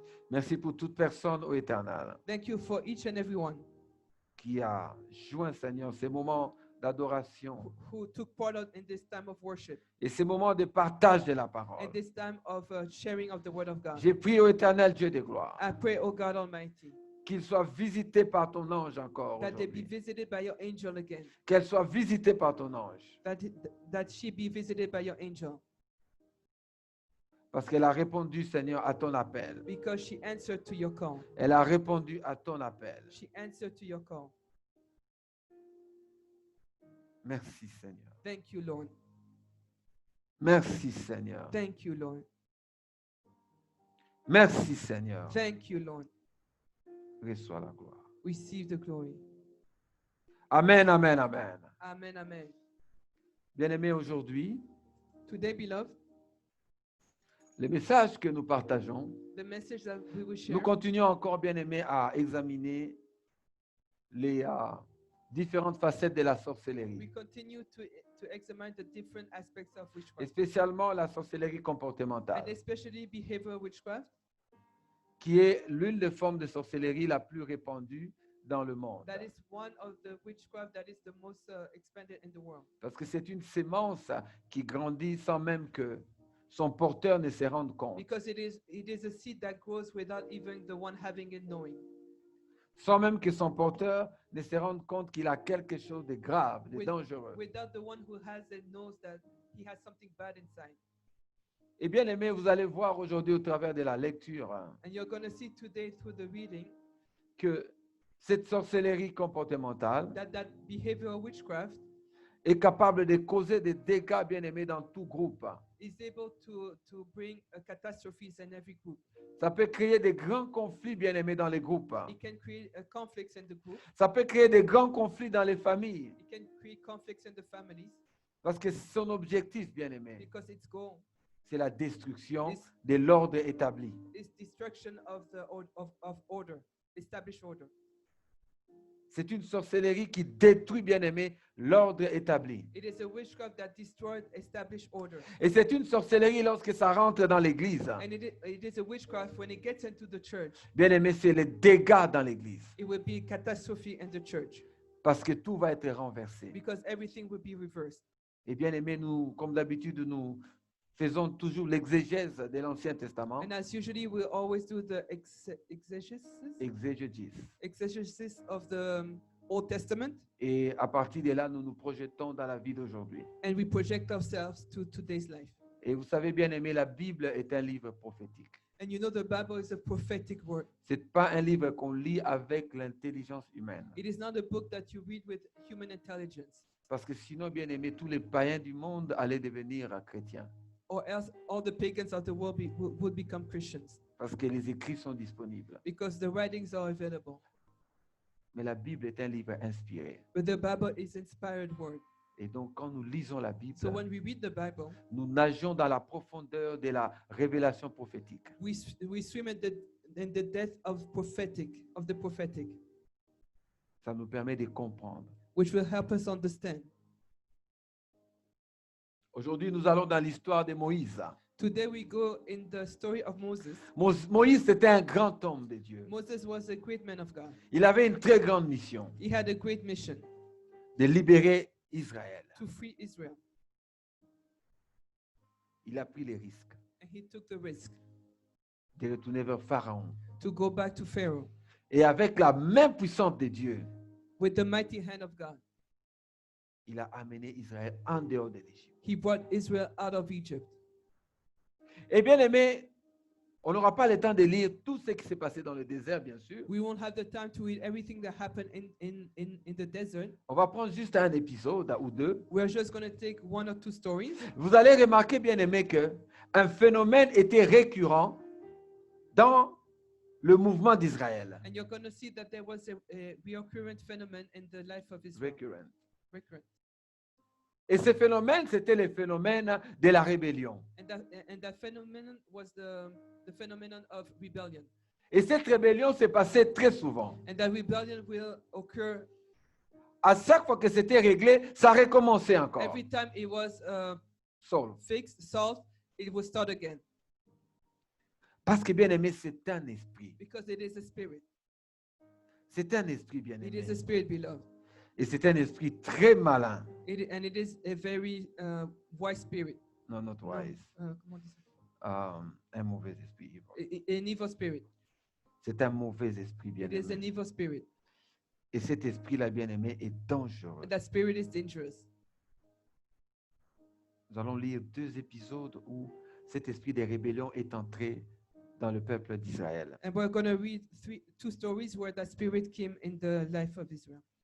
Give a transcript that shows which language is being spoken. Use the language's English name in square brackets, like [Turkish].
[French] Merci pour toute personne, ô Éternel, [English] Thank you for each and every one [French] qui a joint, Seigneur, ces moments d'adoration [English] who took part in this time of worship [French] et ces moments de partage de la [English] and [French] parole. [English] this time of sharing of the word of God. [French] J'ai prié, ô Éternel Dieu de gloire, [English] I pray, oh God Almighty, [French] qu'il soit visité par ton ange encore [English] that they be [French] aujourd'hui. [English] visited by your angel again, [French] Qu'elle soit visitée par ton ange. [English] that she be visited by your angel, [French] Parce qu'elle a répondu, Seigneur, à ton appel. [English] because she answered to your call. [French] Elle a répondu à ton appel. [English] She answered to your call. [French] Merci, Seigneur. [English] Thank you, Lord. [French] Merci, Seigneur. [English] Thank you, Lord. [French] Merci, Seigneur. [English] Thank you, Lord. [French] Reçois la gloire. [English] Receive the glory. [French] Amen, amen, amen. [English] Amen, amen. [French] Bien-aimés, aujourd'hui, [English] Today, beloved, [French] le message que nous partageons, [English] the message that we will share, [French] nous continuons encore, bien-aimés, à examiner les différentes facettes de la [English] we [French] sorcellerie, [English] continue to examine the different aspects of [French] et [English] witchcraft, [French] spécialement la sorcellerie [English] and [French] comportementale, [English] especially behavioral witchcraft, [French] qui est l'une des formes de sorcellerie la plus répandue dans le monde. [English] that is one of the witchcraft that is the most expanded in the world. [French] Parce que c'est une sémence qui grandit sans même que son porteur ne se rende compte, [English] Because it is a seed that grows without even the one having it knowing. [French] sans même que son porteur ne se rende compte qu'il a quelque chose de grave, de [English] With- [French] dangereux. [English] Without the one who has it knows that he has something bad inside. [French] Et bien aimé, vous allez voir aujourd'hui au travers de la lecture [English] And you're going to see today through the reading [French] que cette sorcellerie comportementale [English] that behavioral witchcraft [French] est capable de causer des dégâts, bien aimés, dans tout groupe. [English] is able to bring catastrophes in every group. [French] Ça peut créer des grands conflits, bien aimés, dans les groupes. [English] It can create conflicts in the group. [French] Ça peut créer des grands conflits dans les familles. [English] It can create conflicts in the families [French] Parce que son objectif, bien aimé, [English] because its goal [French] c'est la destruction [English] This- [French] de l'ordre établi. [English] is destruction of the of order, established order. [French] C'est une sorcellerie qui détruit, bien aimé, l'ordre établi. [English] It is a witchcraft that destroyed established order. [French] Et c'est une sorcellerie lorsque ça rentre dans l'église. [English] And it is a witchcraft when it gets into the church. [French] Bien aimé, c'est les dégâts dans l'église. [English] It will be a catastrophe in the church [French] Parce que tout va être renversé. [English] because everything will be reversed. [French] Et bien aimé, nous, comme d'habitude, nous faisons toujours l'exégèse de l'Ancien Testament. [English] And as usually, we always do the exegesis of the Old Testament, [French] Et à partir de là, nous nous projetons dans la vie d'aujourd'hui. [English] and we project ourselves to today's life. [French] Et vous savez, bien aimé, la Bible est un livre prophétique. [English] And you know the Bible is a prophetic word. [French] Ce n'est pas un livre qu'on lit avec l'intelligence humaine. [English] It is not a book that you read with human intelligence, [French] Parce que sinon, bien aimé, tous les païens du monde allaient devenir chrétiens. [English] or else all the pagans of the world would become Christians [French] Parce que les écrits sont disponibles. [English] because the writings are available. [French] Mais la Bible est un livre inspiré. [English] But the Bible is inspired word. [French] Et donc, quand nous lisons la Bible, [English] So when we read the Bible, [French] nous nageons dans la profondeur de la révélation prophétique. [English] we swim in the depth of the prophetic, [French] Ça nous permet de comprendre. [English] which will help us understand. [French] Aujourd'hui, nous allons dans l'histoire de Moïse. [English] Today we go in the story of Moses. [French] Moïse, c'était un grand homme de Dieu. [English] Moses was a great man of God. [French] Il avait une très grande mission [English] He had a great mission [French] de libérer Israël. [English] to free Israel, [French] Il a pris les risques [English] and he took the risk [French] de retourner vers Pharaon. [English] to go back to Pharaoh [French] Et avec la main puissante de Dieu, [English] with the mighty hand of God. [French] il a amené Israël en dehors de l'Égypte. [English] He brought Israel out of Egypt. [French] Et bien aimé, on n'aura pas le temps de lire tout ce qui s'est passé dans le désert, bien sûr. [English] We won't have the time to read everything that happened in the desert. [French] On va prendre juste un épisode ou deux. [English] We're just going to take one or two stories. [French] Vous allez remarquer, bien aimé, qu'un phénomène était récurrent dans le mouvement d'Israël. [English] And you're going to see that there was a recurrent phenomenon in the life of Israel. [French] Récurrent. [English] Recurrent. [French] Et ce phénomène, c'était le phénomène de la rébellion. [English] And that phenomenon was the phenomenon of rebellion. [French] Et cette rébellion s'est passée très souvent. [English] And that rebellion will occur [French] À chaque fois que c'était réglé, ça recommençait encore. [English] every time it was [French] Saul. [English] fixed, solved, it will start again. [French] Parce que bien aimé, c'est un esprit. [English] Because it is a spirit. [French] C'est un esprit bien [English] It [French] aimé. [English] is a spirit, beloved. [French] Et c'est un esprit très malin. [English] And it is a very wise spirit. [French] Non, [English] not wise. [French] Comment on dit ça? Un mauvais esprit. [English] An evil spirit. [French] C'est un mauvais esprit bien [English] It is an [French] aimé. [English] evil spirit. [French] Et cet esprit-là bien aimé est dangereux. [English] And that spirit is dangerous. [French] Nous allons lire 2 épisodes où cet esprit de rébellion est entré dans le peuple d'Israël. [English] And we're going to read 2 stories where that spirit came in the life of Israel.